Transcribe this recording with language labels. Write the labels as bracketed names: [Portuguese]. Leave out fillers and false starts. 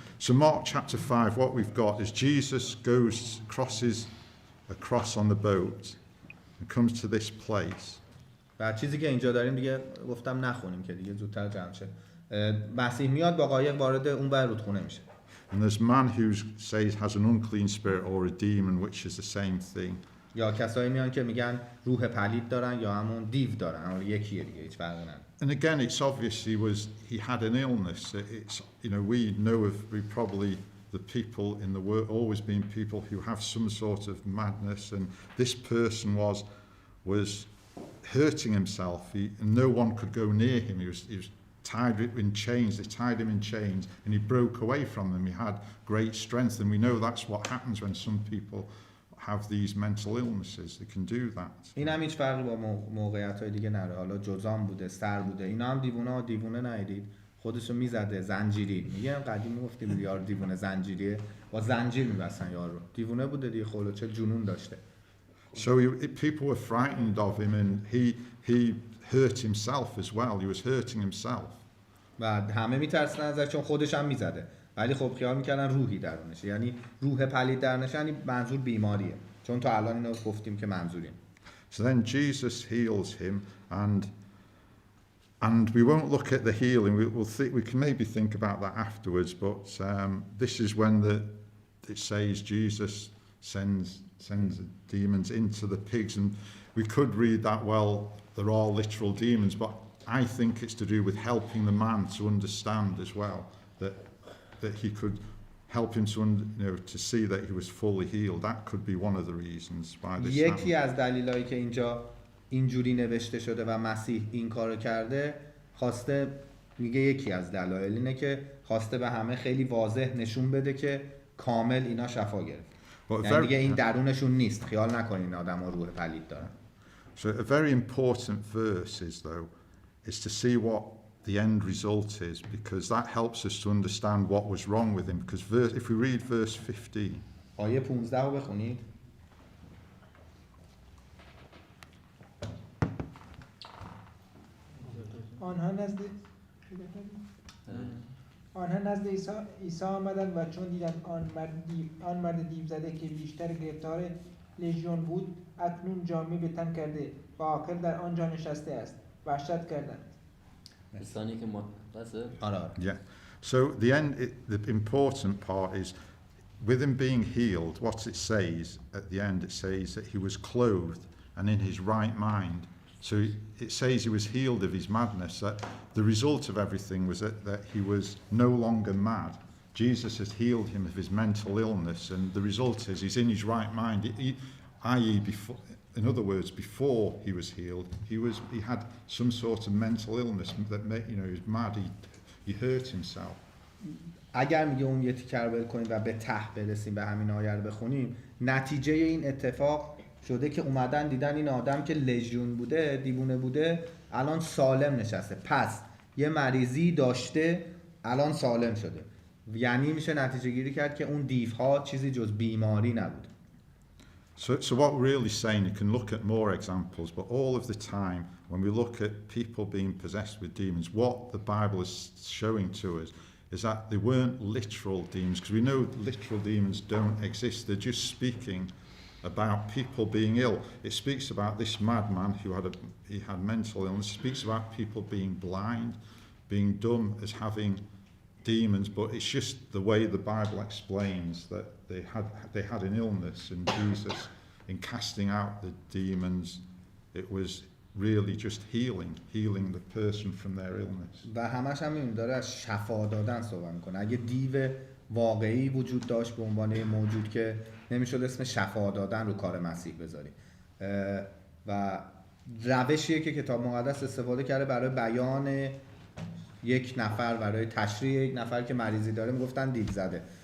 [English] So Mark chapter 5, what we've got is Jesus crosses across on the boat and comes to this place. [Persian] و چیزی که اینجا داریم دیگه گفتم نخونیم که دیگه زودتر جمع شه. مسیح میاد با قایق وارد اون بر رودخونه میشه. [English] And there's a man who has an unclean spirit or a demon, which is the same thing. [Persian] یا کسایی میان که میگن روح پلید دارن یا همون دیو دارن، اما یکیه دیگه، هیچ فرقی نداره. [English] And again, it's obvious he had an illness. It's, you know, we know of probably the people in the world, always been people who have some sort of madness, and this person was hurting himself. And no one could go near him. He was tied in chains. They tied him in chains, and he broke away from them. He had great strength, and we know that's what happens when some people have these mental illnesses. They can do that. [Persian] این هم هیچ فرقی با موقعیت‌های دیگه نداره. حالا جزام بوده، سر بوده، اینا هم دیوونه ندید. خودشو میزده زنجیری. میگم قدیم گفتیم یار دیوونه زنجیریه، با زنجیر میبستن یارو. دیوونه بوده دیگه، خلو چه جنون داشته. [English] So people were frightened of him, and he hurt himself as well. He was hurting himself. [Persian] و همه میترسن ازش چون خودش هم میزده. ولی خب خیال میکردن روحی درونشه، یعنی روح پلید درونشه، یعنی منظور بیماریه، چون تا الان اینو گفتیم که منظوریم. [English] So then Jesus heals him, and we won't look at the healing. We can maybe think about that afterwards, but this is when it says Jesus sends the demons into the pigs, and we could read that, well, there are literal demons, but I think it's to do with helping the man to understand as well that he could help him to see that he was fully healed. That could be one of the reasons why this [Persian] یکی از دلایلی که اینجا اینجوری نوشته شده و مسیح این کارو کرده، خواسته، میگه یکی از دلایل اینه که خواسته به همه خیلی واضح نشون بده که کامل اینا شفا گرفت. یعنی دیگه این درونشون نیست، خیال نکنین آدم‌ها روح پلید دارن. [English] So a very important verse is to see what the end result is, because that helps us to understand what was wrong with him. Because if we read verse 15, [Persian] آیه 15 رو بخونید. آنها نزد عیسی آمدند و چون دیدند آن مرد دیو زده که بیشتر گرفتار لژیون بود اکنون جامه به تن کرده و آخر در آنجا نشسته است، وحشت کردند. لسانی که آره. yeah. [English] So the important part is with him being healed. What it says at the end, it says that he was clothed and in his right mind. So it says he was healed of his madness. That the result of everything was that he was no longer mad. Jesus has healed him of his mental illness, and the result is he's in his right mind. I.e., before, in other words, before he was healed, he had some sort of mental illness that made, he was mad. He hurt himself. [Persian] اگر میگه اون یه تیکر ول کنیم و به ته برسیم، به همین آیه رو بخونیم، نتیجه این اتفاق شده که اومدن دیدن این آدم که لژیون بوده، دیوونه بوده، الان سالم نشسته. پس یه مریضی داشته، الان سالم شده. یعنی میشه نتیجه گیری کرد که اون دیوها چیزی جز بیماری نبود. [English] So what we're really saying, you can look at more examples, but all of the time when we look at people being possessed with demons, what the Bible is showing to us is that they weren't literal demons, because we know literal demons don't exist. They're just speaking about people being ill. It speaks about this madman who had mental illness. It speaks about people being blind, being dumb, as having demons, but it's just the way the Bible explains that they had an illness, and Jesus, in casting out the demons, it was really just healing the person from their illness. [Persian] و همش هم این داره از شفا دادن صحبت میکنه. اگه دیو واقعی وجود داشت به عنوان موجود که نمیشد اسم شفا دادن رو کار مسیح بذاری. و روشیه که کتاب مقدس استفاده کرده برای بیان یک نفر، برای تشریح یک نفر که مریضی داره، میگفتن دیو زده.